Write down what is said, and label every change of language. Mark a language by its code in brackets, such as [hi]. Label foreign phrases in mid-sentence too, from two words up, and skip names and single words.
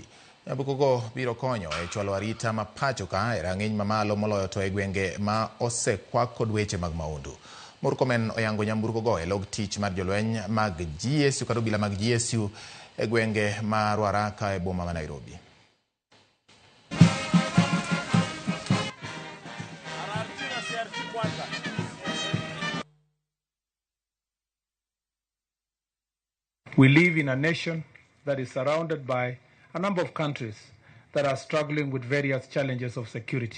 [luo] Nyamburkogo biro konyo e chwalo arita ma pachoka e rang'iny mamalo moloyo to e gwenge ma osekwak kod weche mag maundu. Murkomen oyango nyamburkogo e log tich mar jolweny mag GSU kod obila mag GSU e gwenge ma Ruaraka e boma ma Nairobi. [en] We live in a nation that is surrounded by a number of countries that are struggling with various challenges of security.